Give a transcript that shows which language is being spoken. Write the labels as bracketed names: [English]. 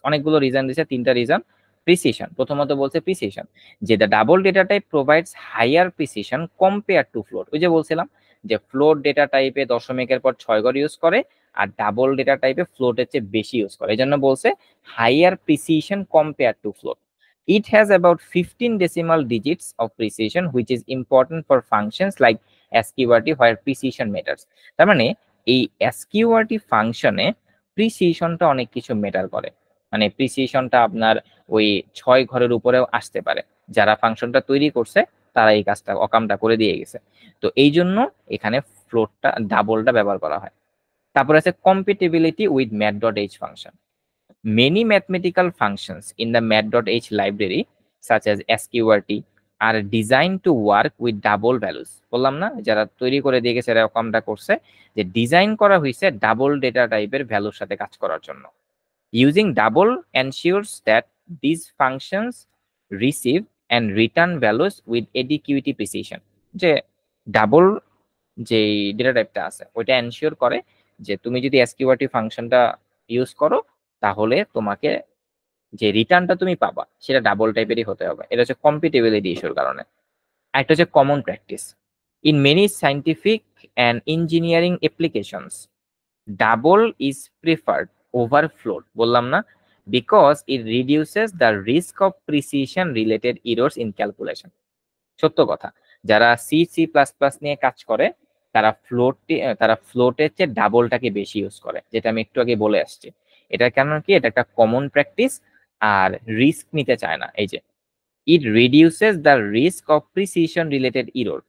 [Bangla] অনেকগুলো রিজন দিছে, 3টা রিজন। প্রিসিশন, প্রথমত বলছে প্রিসিশন, যে [English] The double data type provides higher precision compare to float. [Bangla] ওই যে বলছিলাম যে ফ্লোট ডেটা টাইপে দশমিকের পর 6 ঘর ইউজ করে, আর ডাবল ডেটা টাইপে ফ্লোটের চেয়ে বেশি ইউজ করে, এই জন্য বলছে [English] Higher precision compare to float. It has about 15 decimal digits of precision, which is important for functions like SQRT where precision matters. [Bangla] তার মানে এই SQRT ফাংশনে প্রিসিশনটা অনেক কিছু ম্যাটার করে। মানে প্রিসিশনটা আপনার ওই 6 ঘরের উপরেও আসতে পারে। যারা ফাংশনটা তৈরি করছে তারা এই কাজটা অকামটা করে দিয়ে গেছে। তো এই জন্য এখানে ফ্লোটটা ডাবলটা ব্যবহার করা হয়। তারপর আছে [English] compatibility with mat.h [Bangla] function. [English] Many mathematical functions in the mat.h library, such as SQRT, are designed to work with double values. [Bangla] বললাম না যারা তৈরি করে দিয়ে গেছে এরা কামটা করছে, যে ডিজাইন করা হয়েছে ডাবল ডেটা টাইপের ভ্যালুর সাথে কাজ করার জন্য। [English] Using double ensures that these functions receive and return values with adequate precision. [Bangla] যে ডাবল যে ডেটা টাইপটা আছে ওইটা এনশিওর করে যে তুমি যদি এসকিউআরটি ফাংশনটা ইউজ করো, তাহলে তোমাকে যে রিটার্নটা তুমি পাবা সেটা ডাবল টাইপেরই হতে হবে। এটা হচ্ছে কম্পিটিবিলিটি ইস্যুর কারণে। একটা হচ্ছে common practice. [English] In many scientific and engineering applications, double is preferred over float, [Bangla] বললাম না, [English] because it reduces the risk of precision related errors in calculation. [Bangla] সত্য কথা, যারা সি সি প্লাস প্লাস নিয়ে কাজ করে তারা ফ্লোটের চেয়ে ডাবলটাকে বেশি ইউজ করে, যেটা আমি একটু আগে বলে আসছি। এটার কারণ কি, এটা একটা কমন প্র্যাকটিস, আর রিস্ক নিতে চায় না। এই যে [English] It reduces the risk of precision related error.